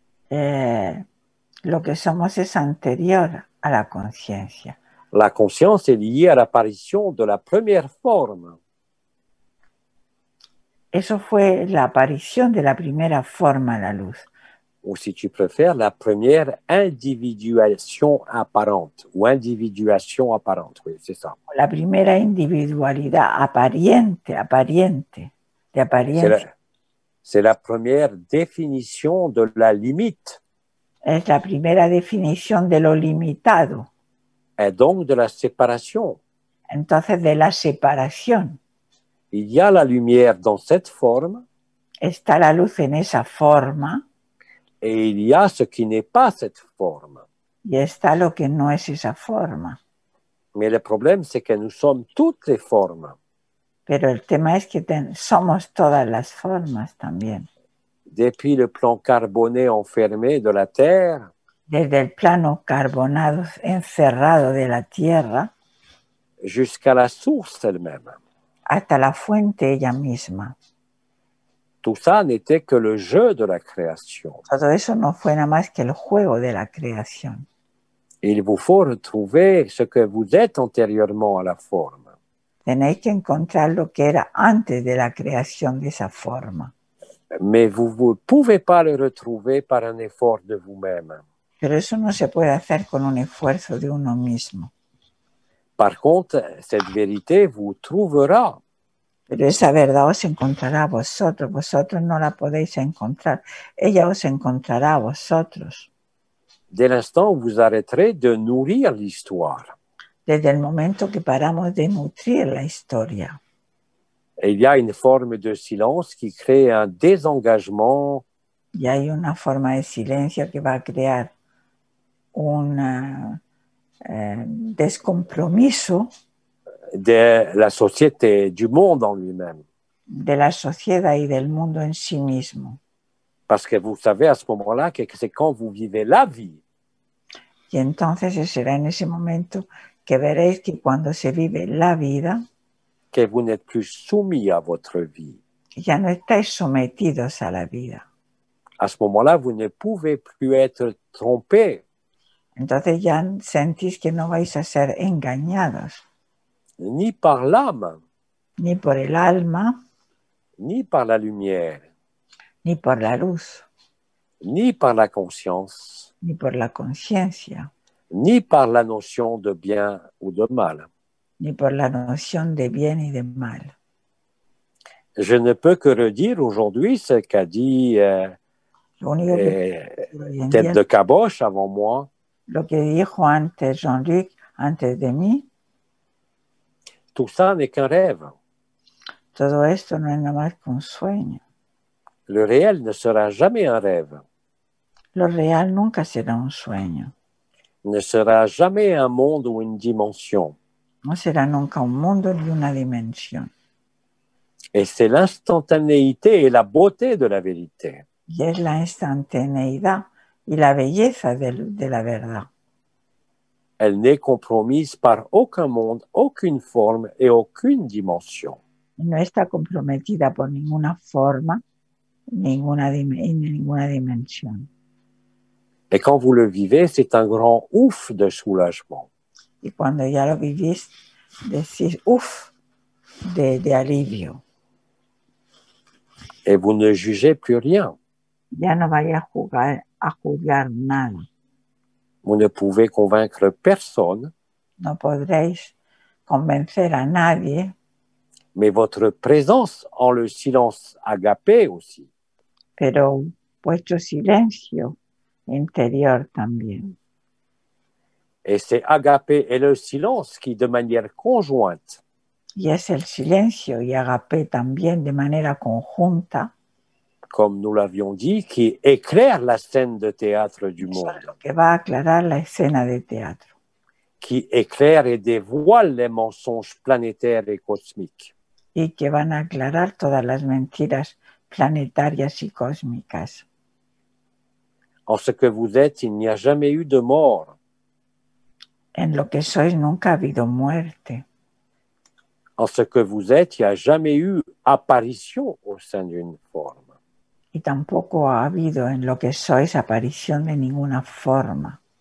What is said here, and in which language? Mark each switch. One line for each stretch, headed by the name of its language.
Spanish: Lo que somos es anterior a la conciencia.
French: La conscience est liée à l'apparition de la première forme.
Spanish: Eso fue la aparición de la primera forma, la luz.
French: Ou si tu préfères, la première individuation apparente ou individuation apparente. Oui, c'est ça.
Spanish: La primera individualidad aparente, de apariencia.
French: C'est la première définition de la limite.
Spanish: Es la primera definición de lo limitado.
French: Et donc de la séparation.
Spanish: Entonces, de la separación.
French: Il y a la lumière dans cette forme.
Spanish: Está la luz en esa forma.
French: Et il y a ce qui n'est pas cette forme.
Spanish: Y está lo que no es esa forma.
French: Mais le problème, c'est que nous sommes toutes les formes.
Spanish: Pero el tema es que somos todas las formas también.
French: Depuis le plan carboné enfermé de la Terre,
Spanish: desde el plano carbonado encerrado de la Tierra,
French: jusqu'à la source elle-même.
Spanish: hasta la fuente ella misma.
French: Tout ça n'était que le jeu de la création.
Spanish: Todo eso no fue nada más que el juego de la creación.
French: Il vous faut retrouver ce que vous êtes antérieurement à la forme.
Spanish: Tenéis que encontrar lo que era antes de la creación de esa forma.
French: Mais vous ne pouvez pas le retrouver par un effort de vous-même.
Spanish: Pero eso no se puede hacer con un esfuerzo de uno mismo.
French: Par contre, cette vérité vous trouvera.
Spanish: Pero esa verdad os encontrará a vosotros. Vosotros no la podéis encontrar. Ella os encontrará a vosotros.
French: Dès l'instant où vous arrêterez de nourrir l'histoire.
Spanish: Desde el momento que paramos de nutrir la historia.
French: Et il y a une forme de silence qui crée un désengagement.
Spanish: Y hay una forma de silencio que va a crear un descompromiso
French: de la société, du monde en lui-même.
Spanish: De la sociedad y del mundo en sí mismo.
French: Parce que vous savez à ce moment-là que c'est quand vous vivez la vie.
Spanish: Y entonces será en ese momento que veréis que cuando se vive la vida,
French: que vous n'êtes plus soumis à votre vie.
Spanish: Ya no estáis sometidos a la vida.
French: À ce moment-là, vous ne pouvez plus être trompé.
Spanish: Entonces ya sentís que no vais a ser engañados.
French: Ni par l'âme.
Spanish: Ni por el alma.
French: Ni par la lumière.
Spanish: Ni por la luz.
French: Ni par la conscience.
Spanish: Ni por la conciencia.
French: Ni par la notion de bien ou de mal.
Spanish: Ni por la noción de bien y de mal.
French: Je ne peux que redire aujourd'hui ce qu'a dit Tête de Caboche avant moi.
Spanish: Lo que dijo antes Jean-Luc, antes de mí.
French: Tout ça n'est qu'un rêve.
Spanish: Todo esto no es nada más que un sueño.
French: Le réel ne sera jamais un rêve.
Spanish: Lo real nunca será un sueño.
French: Ne sera jamais un monde ou une dimension.
Spanish: No será nunca un mundo ni una dimensión.
French: Et c'est l'instantanéité et la beauté de la vérité.
Spanish: Y es la instantaneidad y la belleza de la verdad.
French: Elle n'est compromise par aucun monde, aucune forme et aucune dimension.
Spanish: No está comprometida por ninguna forma, ninguna dimensión.
French: Et quand vous le vivez, c'est un grand ouf de soulagement.
Spanish: Y cuando ya lo vivís, decís, uff, de alivio.
French: Et vous ne jugez plus rien.
Spanish: Ya no vaya a juzgar nada.
French: Vous ne pouvez convaincre personne,
Spanish: No podréis convencer a nadie,
French: mais votre présence en le silence agapé aussi.
Spanish: pero vuestro silencio interior también.
French: Et c'est agapé et le silence qui, de manière conjointe,
Spanish: Y es el silencio y agape también de manera conjunta,
French: comme nous l'avions dit, qui éclaire la scène de théâtre du
Spanish: eso es
French: monde,
Spanish: lo que va a aclarar la escena de teatro,
French: qui éclaire et dévoile les mensonges planétaires et cosmiques.
Spanish: y que van a aclarar todas las mentiras planetarias y cósmicas.
French: En ce que vous êtes, il n'y a jamais eu de mort.
Spanish: En lo que sois nunca ha habido muerte.
French: En ce que vous êtes, il n'y a jamais eu apparition au sein d'une forme.
Spanish: Y tampoco ha habido en lo que sois aparición de ninguna forma.